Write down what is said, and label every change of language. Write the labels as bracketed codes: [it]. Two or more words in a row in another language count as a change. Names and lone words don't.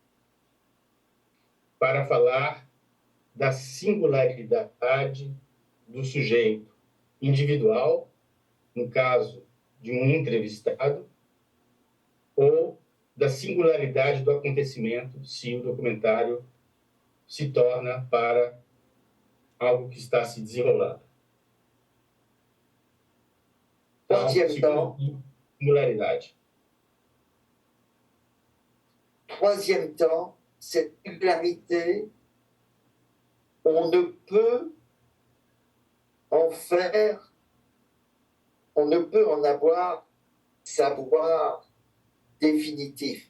[pt] para falar da singularidade do sujeito individual, no caso de um entrevistado, ou da singularidade do acontecimento, se o documentário se torna para algo que está se desenrolando. Então, singularidade. [fr] Troisième temps, cette singularité on ne peut en faire, on ne peut en avoir savoir définitif.